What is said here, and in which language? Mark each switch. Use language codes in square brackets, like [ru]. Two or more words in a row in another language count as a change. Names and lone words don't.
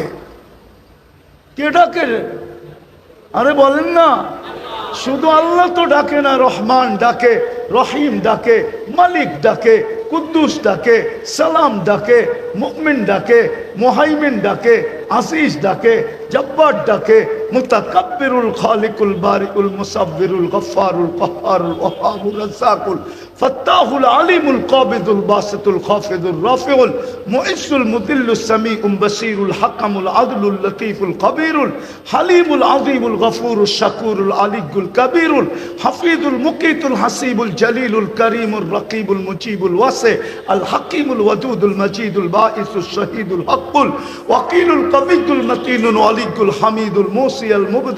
[bn] কে ডাকে? আরে বলেন না। শুধু আল্লাহ তো ডাকে না, রহমান ডাকে, রহিম ডাকে, মালিক ডাকে, কুদ্দুস ডাকে, সালাম ডাকে, মুমিন ডাকে, মুহাইমিন ডাকে, আসিস ডাকে, জব্বার ডাকে, মুতাকাব্বিরুল খালিকুল বারিকুল মুসাব্বিরুল গফফারুল কহ্হারুল ওয়াহাবুর রাজ্জাকুল ফাত্তাহুল আলিমুল কাবিদুল বাসিতুল খাফিদুর রাফিউল মুইসুল মুদিল্লুস সামিউল বাসিরুল হাকামুল আদলুল লতীফুল কবিরুল হালিমুল আযীমুল গফুরুশ শাকুরুল আলিয়ুল কবিরুল হাফিজুল মুকিতুল হাসিবুল জলিলুল করিমুর রকিবুল মুজিবুল ওয়াসি আল হাকিমুল ওয়াদুদুল মজিদুল বাঈসুশ শহীদুল হকুল ওয়াকিলুল কবিয়ুল মতিনুল আলিয়ুল হামিদুল মুসি আল মুবদি